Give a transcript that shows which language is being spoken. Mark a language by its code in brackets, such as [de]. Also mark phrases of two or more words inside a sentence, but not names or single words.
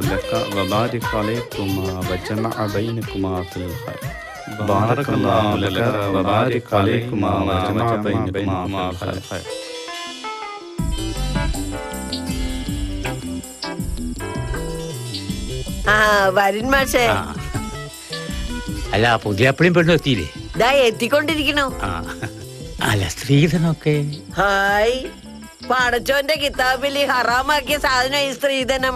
[ar] لك وبارك عليكما وجمع بينكما في الخير بارك الله لك وبارك عليكما وجمع بينكما في الخير. [ml] ആ വരൻ മാഷേ അല്ല പുതിയ അപ്പളിയും പെണ്ണും എത്തിയില്ലേ? ദാ എത്തിക്കൊണ്ടിരിക്കണു. അല്ല സ്ത്രീധനൊക്കെ ഹായ്, പടച്ചോന്റെ കിതാബിൽ ഹറാമാക്കിയ സാധനം ഈ സ്ത്രീധനം.